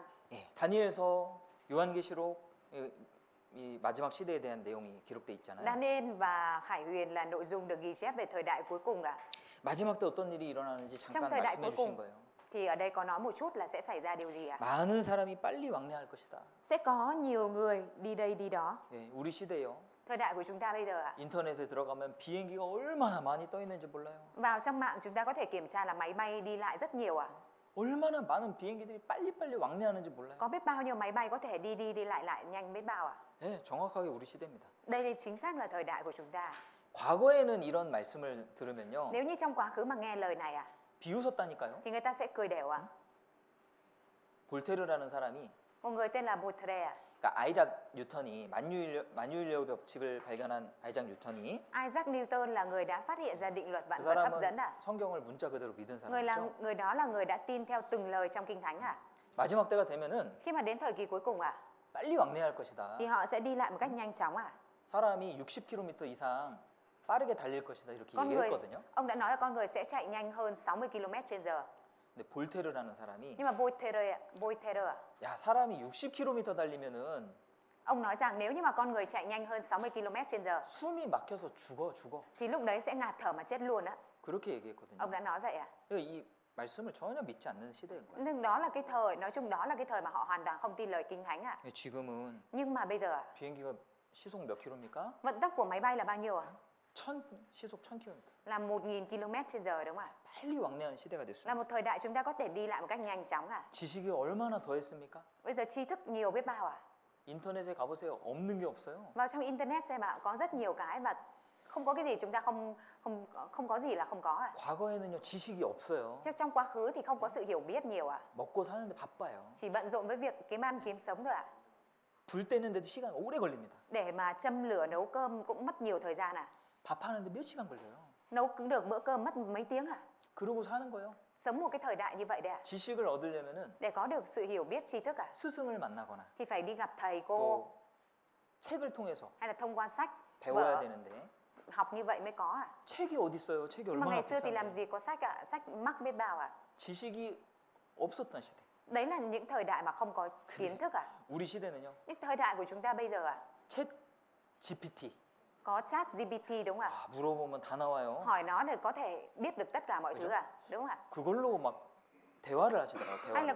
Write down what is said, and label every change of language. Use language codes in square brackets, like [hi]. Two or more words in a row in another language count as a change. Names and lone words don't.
[ko] 예, 다니엘서 요한계시록 이 마지막 시대에 대한 내용이 기록돼 있잖아요. [vi] Daniel và Khải Huyền là nội dung được ghi chép về thời đại cuối cùng ạ. [ko] 마지막 때 어떤 일이 일어나는지 [vi] Trong [ko] 잠깐 [vi] thời đại [ko] 말씀해 [vi] cuối [ko] 주신 [vi] cùng [ko] 거예요. [vi] thì ở đây có nói một chút là sẽ xảy ra điều gì ạ? [ko] 많은 사람이 빨리 왕래할 것이다. [vi] Sẽ có nhiều người đi đây đi đó. [ko] 예, 우리 시대요. [vi] Thời đại của chúng ta bây giờ ạ. [ko] 인터넷에 들어가면 비행기가 얼마나 많이 떠 있는지 몰라요. [vi] Vào trong mạng chúng ta có thể kiểm tra là máy bay đi lại rất nhiều ạ. [ko] 얼마나 많은 비행기들이 빨리빨리 왕래하는지 몰라요. [vi] Có biết bao nhiêu máy bay có thể đi lại nhanh biết bao ạ? [ko] 예, 정확하게 우리 시대입니다. [vi] Đây chính xác là thời đại của chúng ta. [ko] 과거에는 이런 말씀을 들으면요. [vi] Nếu như trong quá khứ mà nghe lời này ạ, [ko] 비웃었다니까요. [vi] thì người ta sẽ cười đều ạ. [ko] 볼테르라는 사람이 [vi] Một người tên là Voltaire ạ. [ko] 그러니까 아이작 뉴턴이 만유인력 법칙을 발견한 아이작 뉴턴이 [vi] Isaac Newton là người đã phát hiện ra định luật [ko] 그 [vi] vạn vật hấp dẫn [ko] 사람은 [vi] ạ. [ko] 성경을 문자 그대로 믿은 사람이죠. [vi] Người đó là người đã tin theo từng lời trong Kinh Thánh ạ. [ko] 마지막 때가 되면은 [vi] Khi mà đến thời kỳ cuối cùng ạ, [ko] 빨리 왕래할 것이다. [vi] thì họ sẽ đi lại một cách nhanh chóng ạ. [ko] 사람이 60km 이상 빠르게 달릴 것이다 이렇게 [vi] Con người, [ko] 얘기했거든요. [vi] ông đã nói là con người sẽ chạy nhanh hơn 60 km/h. [ko] 근데 볼테르라는 사람이 [vi] Nhưng mà Voltaire ạ, [ko] 야 사람이 60km 달리면은 [vi] ông nói rằng nếu như mà con người chạy nhanh hơn 60 km/h [ko] 숨이 막혀서 죽어. [vi] thì lúc đấy sẽ ngạt thở mà chết luôn ạ. [ko] 그렇게 얘기했거든요. [vi] Ông đã nói vậy ạ. [ko] 이 말씀을 전혀 믿지 않는 시대인 거예요. [vi] Nhưng đó là cái thời, nói chung đó là cái thời mà họ hoàn toàn không tin lời Kinh Thánh ạ. [ko] 지금은 [vi] Nhưng mà bây giờ ạ, [ko] 비행기가 시속 몇 킬로입니까? [vi] vận tốc của máy bay là bao nhiêu ạ? [ko] 시속 1000km. [vi] là 1.000 km/h đúng không ạ? [ko] 빨리 왕래하는 시대가 [vi] Là [ko] 됐습니다. [vi] một thời đại chúng ta có thể đi lại một cách nhanh chóng à? [ko] 지식이 얼마나 더했습니까? [vi] Bây giờ tri thức nhiều biết bao à? [ko] 인터넷에 가보세요. 없는 게 없어요. [vi] Vào trong internet xem ạ, có rất nhiều cái và không có cái gì chúng ta không có gì là không có à? [ko] 과거에는요 지식이 없어요. [vi] Chắc trong quá khứ thì không có sự hiểu biết nhiều à? [ko] 먹고 사는데 바빠요. [vi] Chỉ bận rộn với việc kiếm ăn kiếm sống thôi ạ. [ko] 불 떼는데도 시간 오래 걸립니다. [vi] Để mà châm lửa nấu cơm cũng mất nhiều thời gian à? [ko] 밥 하는데 몇 시간 걸려요. [vi] Nấu cứ được bữa cơm mất mấy tiếng à? [ko] 그러고 사는 거예요. [vi] Sống một cái thời đại như vậy đấy ạ. [ko] 지식을 얻으려면은 [vi] Để có được sự hiểu biết tri thức à? [ko] 스승을 만나거나 [vi] Thì phải đi gặp thầy cô [ko] 또 책을 통해서 [vi] hay là thông qua sách [ko] 배워야 [vi] vở [ko] 되는데 [vi] học như vậy mới có à? [ko] 책이 어디 있어요? 책이 [vi] Nhưng mà [ko] 얼마나 [vi] ngày xưa thì làm [ko] 비싼데. [vi] gì có sách ạ? Sách mắc biết bao à? [ko] 지식이 없었던 시대. [vi] Đấy là những thời đại mà không có kiến thức à? [ko] 우리 시대는요. [vi] Những thời đại của chúng ta bây giờ à? [ko] 챗 GPT. [vi] Có chat GPT đúng không ạ? [ko] 아, 물어보면 다 나와요. [vi] Hỏi nó để có thể biết được tất cả mọi thứ à? Đúng không ạ? [ko] 그걸로 막 대화를 하시더라고요. [vi] Hay là